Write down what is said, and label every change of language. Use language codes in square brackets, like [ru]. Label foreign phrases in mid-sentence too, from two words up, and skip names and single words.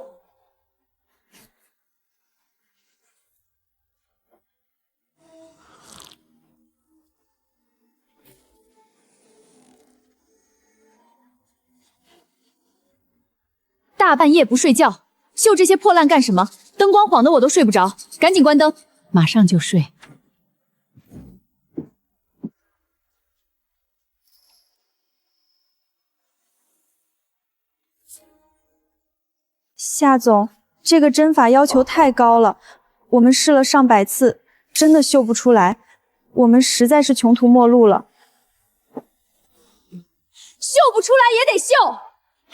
[zh] 大半夜不睡覺，繡這些破爛幹什麼？燈光晃得我都睡不着，趕緊關燈。馬上就睡。夏总，这個針法要求太高了，我們試了上百次，真的繡不出來，我們實在是窮途末路了。繡不出來也得繡。